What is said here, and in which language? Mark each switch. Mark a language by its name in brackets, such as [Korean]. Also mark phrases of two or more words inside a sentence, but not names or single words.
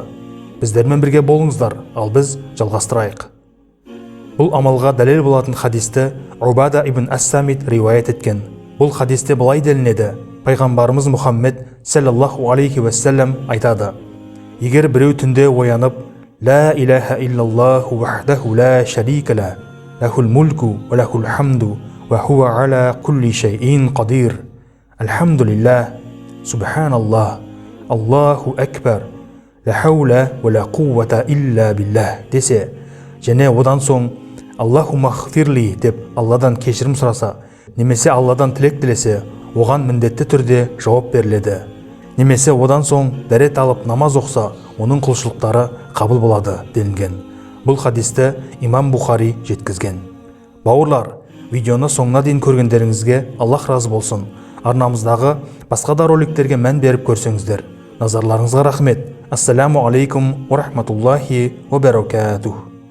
[Kazakh] Біздермен бірге болыңыздар, ал біз жалғастырайық. Бұл амалға дәлел болатын хадисті Убада ибн Ас-Самит риуаят еткен. Бұл хадисте былай делінеді: пайғамбарымыз Мұхаммед [Arabic] صلى الله عليه وسلم [Kazakh] айтады: егер біреу түнде оянып, [Arabic] ла إله إلا الله وحده لا شريك لا، له الملك وله الحمد، وهو على كل شيء قدير، الحمد لله، سبحان الله، الله أكبر، لا حول ولا قوة إلا بالله [Kazakh] десе, және одан соң [Arabic] اللهم اغفر لي [Kazakh] деп Алладан кешірім сұраса, немесе Алладан тілек тілесе, оған міндетті түрде жауап беріледі. Немесе одан соң дәрет алып намаз оқса, оның құлшылықтары қабыл болады делінген. Бұл хадисті имам Бухари жеткізген. Бауырлар, видеоны соңына дейін көргендеріңізге Аллах разы болсын. Арнамыздағы басқа да роликтерге мән беріп көрсеңіздер. Назарларыңызға рахмет. [Arabic] السلام عليكم ورحمة الله وبركاته.